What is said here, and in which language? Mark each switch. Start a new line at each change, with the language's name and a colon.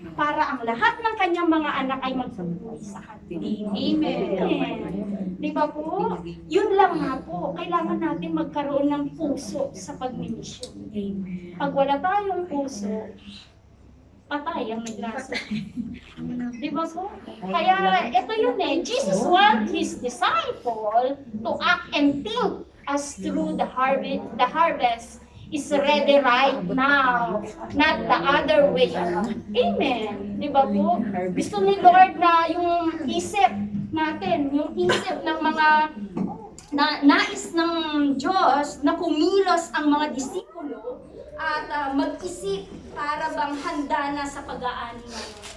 Filipino: Para ang lahat ng kanyang mga anak ay magsabuhay sa Kanya. Amen. Di ba po? Yun lang nga po. Kailangan natin magkaroon ng puso sa pagmimisyon. Pag wala tayong puso, patay ang nagrasa. Di ba po? Kaya ito yun eh.
English: Jesus wants His disciple to act and think as through the harvest is ready right now, not the other way around.
Filipino: Amen. Di ba po? Gusto ni Lord na yung isip natin, yung isip ng mga nais ng Diyos na kumilos ang mga disipulo at mag-isip para bang handa na sa pag-aani natin.